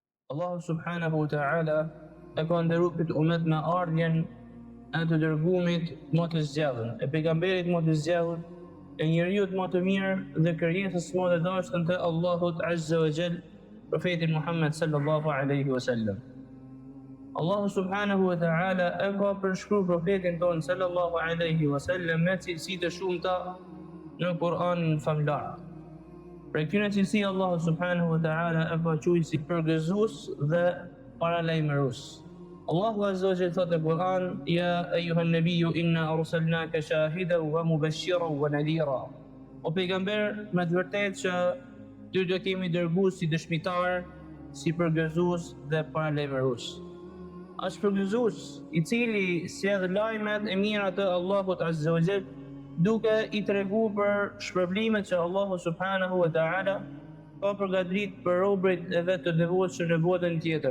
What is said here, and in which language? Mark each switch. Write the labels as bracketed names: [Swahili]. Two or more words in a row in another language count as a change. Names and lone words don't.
[Albanian] Allahu [Arabic] سبحانه وتعالى [Albanian] e ka ndëru këtë umet me ardhjen e të dërgumit më të zgjedhur, e pejgamberit më të zgjedhur, e njeriut më të mirë dhe krijesës më të dashtën të Allahut [Arabic] عز وجل, [Albanian] profetin Muhammed [Arabic] صلى الله عليه وسلم. [Albanian] Allahu [Arabic] سبحانه وتعالى [Albanian] e ka përshkruar profetin ton [Arabic] صلى الله عليه وسلم [Albanian] me cilësi të shumta në Kur'anin famlar. Për këtyre cilësi Allahu [Arabic] سبحانه وتعالى [Albanian] e ka quajtur si përgëzues dhe paralajmërues. Allahu [Arabic] عز وجل [Albanian] thotë në Kur'an: [Arabic] "يا أيها النبي إنا أرسلناك شاهدا ومبشرا ونذيرا." [Albanian] O pejgamber, me të vërtetë që ty do kemi dërguar si dëshmitar, si përgëzues dhe paralajmërues. Është përgëzues i cili sjell lajmet e mira të Allahut [Arabic] عز وجل, [Albanian] duke i treguar për shpërblimet që Allahu [Arabic] سبحانه وتعالى [Albanian] ka përgatitur për robërit e vet të devotshëm në botën tjetër.